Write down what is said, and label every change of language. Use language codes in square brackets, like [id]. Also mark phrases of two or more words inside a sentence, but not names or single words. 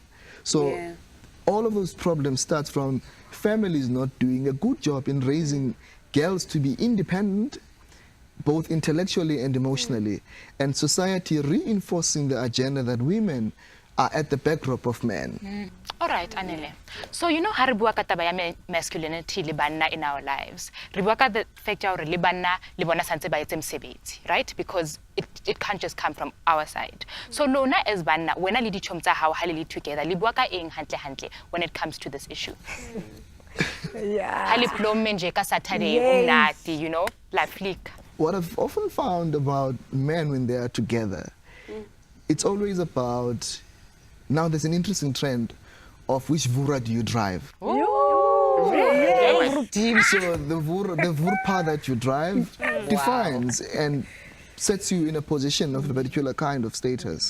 [en] So all of those problems start from families not doing a good job in raising girls to be independent, both intellectually and emotionally, and society reinforcing the agenda that women are at the backdrop of men. All right, Anele. So, you know, how we [st] bua ka taba ya [en] masculinity [st] le banna [en] in our lives. [st] Re bua ka [en] the fact [st] ya hore le banna le bona santse ba etse mosebetsi, [en] right? Because it can't just come from our side. [st] So, lona as banna, wena le ditšhomo tsa hao ha le together, le bua ka eng hantle [en] when it comes to this issue? [st] Ha le plomme nje ka Saturday umnati, [en] you know, la flick. What I've often found about men when they are together, it's always about, now there's an interesting trend of which Vura do you drive. Really? So the Vurpa that you drive defines and sets you in a position of a particular kind of status.